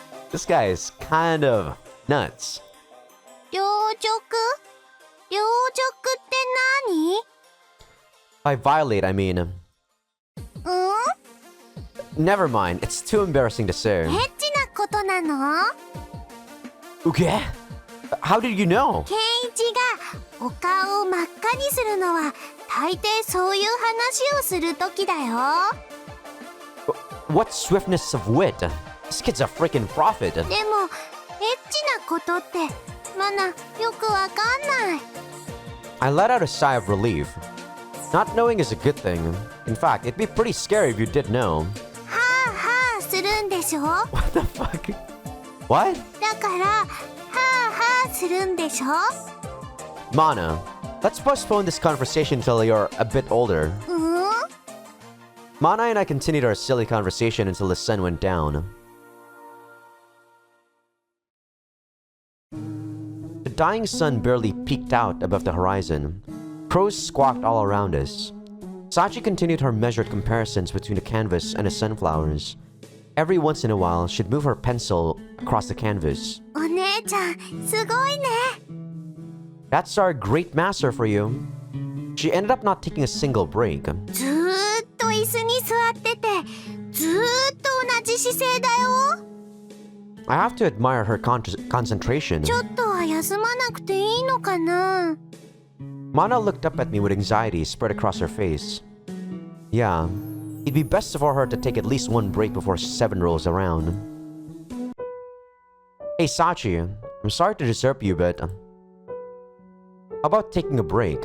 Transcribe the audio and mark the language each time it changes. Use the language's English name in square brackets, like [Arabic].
[English] This guy is kind of nuts. [Japanese] 両辱両辱って何 [English] By violate, I mean... Never mind, it's too embarrassing to say. [Japanese] エッチなことなの [English] Okay? How did you know? [Japanese] ケンイチがお顔を真っ赤にするのは大抵そういう話をするときだよ [English] What swiftness of wit. This kid's a freaking prophet. [Japanese] でもエッチなことってマナよくわかんない [English] I let out a sigh of relief. Not knowing is a good thing. In fact, it'd be pretty scary if you did know. [Japanese] はあはあするんでしょ [English] What the fuck? What? [Japanese] だからはあはあするんでしょ [English] Mana, let's postpone this conversation until you're a bit older. Mana and I continued our silly conversation until the sun went down. The dying sun barely peeked out above the horizon, crows squawked all around us. Sachi continued her measured comparisons between the canvas and the sunflowers. Every once in a while, she'd move her pencil across the canvas. [Japanese] お姉ちゃん、すごいね。 [English] That's our great master for you. She ended up not taking a single break. [Japanese] ずーっと椅子に座ってて、ずーっと同じ姿勢だよ。 [English] I have to admire her concentration. [Japanese] ちょっとは休まなくていいのかな。 [English] Mana looked up at me with anxiety spread across her face. Yeah, it'd be best for her to take at least one break before 7 rolls around. Hey Sachi, I'm sorry to disturb you, but how about taking a break?